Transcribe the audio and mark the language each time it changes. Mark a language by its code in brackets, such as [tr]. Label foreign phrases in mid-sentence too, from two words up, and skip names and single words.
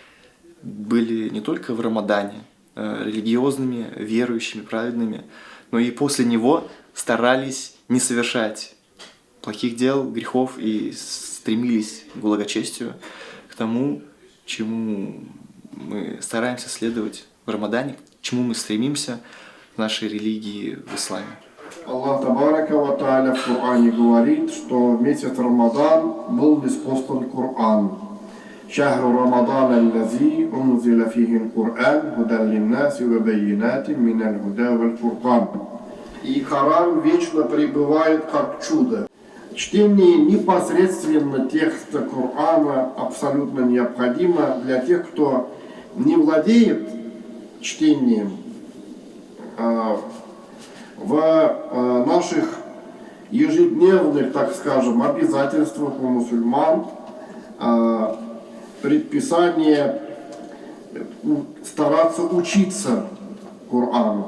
[ru] были не только в Рамадане религиозными, верующими, праведными, но и после него старались не совершать плохих дел, грехов и стремились к благочестию, к тому, чему мы стараемся следовать в Рамадане, к чему мы стремимся в нашей религии в исламе. [ar] الله تبارك وتعالى [ru] в Коране говорит, что месяц Рамадан был ниспослан Коран. [ar] شهر رمضان الذي أنزل فيه القرآن هدى للناس وبينات من الهدى والفرقان. [ru] И Коран вечно пребывает как чудо. Чтение непосредственно текста Корана абсолютно необходимо для тех, кто не владеет чтением. В наших ежедневных, так скажем, обязательствах у мусульман предписание стараться учиться Корану.